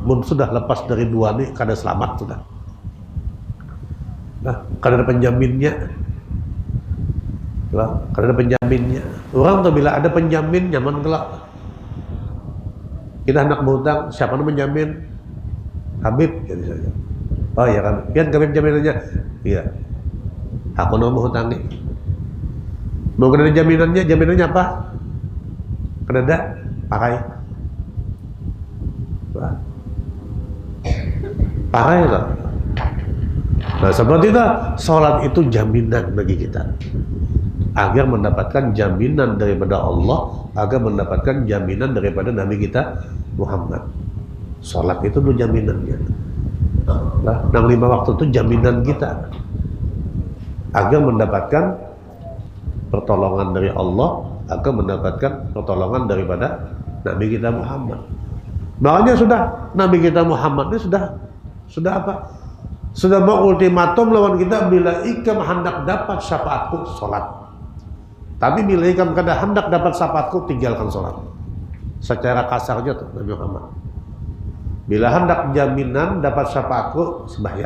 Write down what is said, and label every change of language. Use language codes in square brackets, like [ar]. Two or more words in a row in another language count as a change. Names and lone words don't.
[bjn] Mun sudah lepas dari dua nih, kada selamat sudah. Nah, kada ada penjaminnya. Nah, kada ada penjaminnya. Orang tuh bila ada penjamin nyaman kelak. [id] Kita hendak berhutang, siapa yang menjamin? Habib, jadi saja. [bjn] Oh iya kan, pian kami jaminannya. [id] Iya. Aku mau hutang nih. Mau kena jaminannya, jaminannya apa? Kena ada, pakai. Pakai lah. Nah seperti itu, sholat itu jaminan bagi kita. Agar mendapatkan jaminan daripada Allah, agar mendapatkan jaminan daripada Nabi kita Muhammad. Sholat itu tuh jaminannya. Nah, 5 waktu itu jaminan kita agar mendapatkan pertolongan dari Allah, agar mendapatkan pertolongan daripada Nabi kita Muhammad. Makanya sudah Nabi kita Muhammad ini sudah apa? Sudah mengultimatum lawan kita, [bjn] bila ikam hendak dapat syafaatku, [id] sholat. [bjn] Tapi bila ikam kada hendak dapat syafaatku, tinggalkan sholat. [id] Secara kasarnya tuh Nabi Muhammad. Bila hendak jaminan dapat syafaatku, sembahyang.